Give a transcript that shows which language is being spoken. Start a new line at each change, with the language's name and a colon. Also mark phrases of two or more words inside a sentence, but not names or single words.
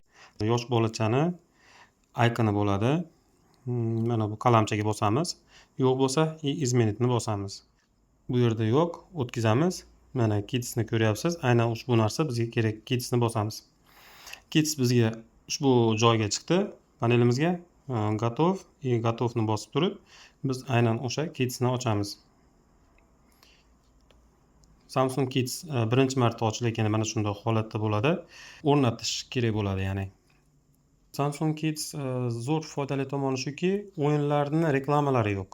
Uzbek: Yosh bolachani aykoni bo'ladi. Mana bu qalamchaga bosamiz. Yo'q bo'lsa izmenitni bosamiz. Bu yerda yo'q, o'tkazamiz. Mana Kidsni ko'ryapsiz. Aynan ushbu narsa bizga kerak. Kidsni bosamiz. Kids bizga ushbu joyga chiqdi. Panelimizga
Russian: готов и
Uzbek: готовni bosib turib, biz aynan o'sha Kidsni ochamiz. Samsung Kids birinchi marta ochilayotganda mana shunday holatda bo'ladi. O'rnatish kerak bo'ladi, ya'ni. Samsung Kids zo'r foydali tomoni shuki, o'yinlarning reklamalari yo'q.